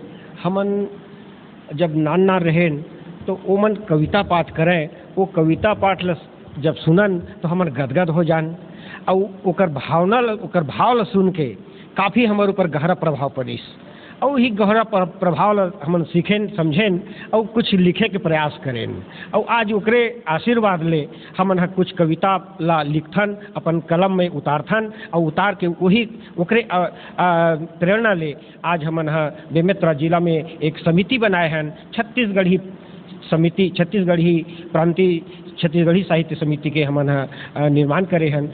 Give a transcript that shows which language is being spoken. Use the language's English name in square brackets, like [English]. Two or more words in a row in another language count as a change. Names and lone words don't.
[Chhattisgarhi] हमन जब नान रहें तो वो मन कविता पाठ करें, वो कविता पाठ जब सुनन तो हमन गदगद हो जान, और ओकर भाव ला सुन के काफ़ी हमारे ऊपर गहरा प्रभाव पड़िस, और ही गहरा प्रभाव ला हमन सीखें समझें और कुछ लिखे के प्रयास करें। और आज ओकरे आशीर्वाद ले हमन कुछ कविता ला लिखथन, अपन कलम में उतारथन, और उतार के वही ओकरे प्रेरणा ले आज हमन बेमेतरा जिला में एक समिति बनाए हैं, छत्तीसगढ़ी समिति, छत्तीसगढ़ी प्रांतीय छत्तीसगढ़ी साहित्य समिति के हमन निर्माण करे हैं।